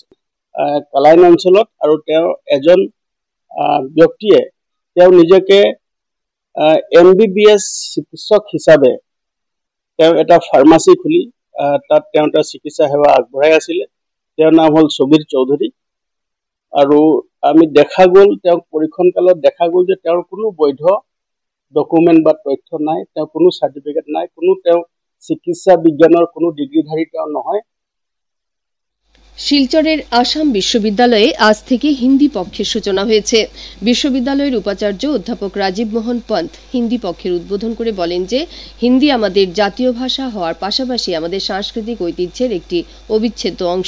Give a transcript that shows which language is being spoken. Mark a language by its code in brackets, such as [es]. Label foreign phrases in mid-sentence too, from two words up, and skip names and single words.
[as] কালাইন অঞ্চলত আৰু তেওঁ এজন ব্যক্তিয়ে তেওঁ নিজকে MBBS চিকিৎসক হিচাপে তেওঁ এটা ফাৰ্মাচী খুলি তাত তেওঁ এটা চিকিৎসা সেৱা আগবঢ়াই আছিলে। তেওঁৰ নাম হ'ল সুবীৰ চৌধুৰী। আৰু আমি দেখা গ'ল তেওঁক পৰীক্ষণ কালত দেখা গ'ল যে তেওঁৰ কোনো বৈধ ডকুমেণ্ট বা তথ্য নাই, তেওঁৰ কোনো চাৰ্টিফিকেট নাই, কোনো তেওঁ চিকিৎসা বিজ্ঞানৰ কোনো ডিগ্ৰীধাৰী তেওঁ নহয়। [bn] শিলচরের আসাম বিশ্ববিদ্যালয়ে আজ থেকে হিন্দি পক্ষের সূচনা হয়েছে। বিশ্ববিদ্যালয়ের উপাচার্য অধ্যাপক রাজীব মোহন পন্ত হিন্দি পক্ষের উদ্বোধন করে বলেন যে হিন্দি আমাদের জাতীয় ভাষা হওয়ার পাশাপাশি আমাদের সাংস্কৃতিক ঐতিহ্যের একটি অবিচ্ছেদ্য অংশ।